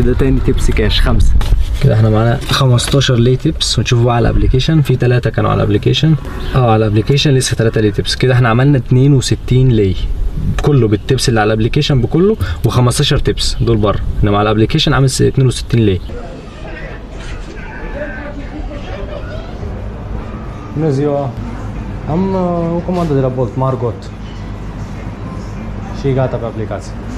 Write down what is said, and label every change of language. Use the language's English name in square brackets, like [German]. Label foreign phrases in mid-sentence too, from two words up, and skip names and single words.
[Arabic] ده تاني [English] tips cash [Arabic] 5 كده. احنا معانا 15 لي تيبس، ونشوفوا بقى على الابلكيشن في 3 كانوا على الابلكيشن. على الابلكيشن لسه 3 لي تيبس كده. احنا عملنا 62 لي كله بالتيبس اللي على الابلكيشن بكله، و15 تيبس دول بره، انما على الابلكيشن عامل 62 لي. [Romanian] Bună ziua! Am o comandă de la Bolt, Margot. Și e gata pe aplicație.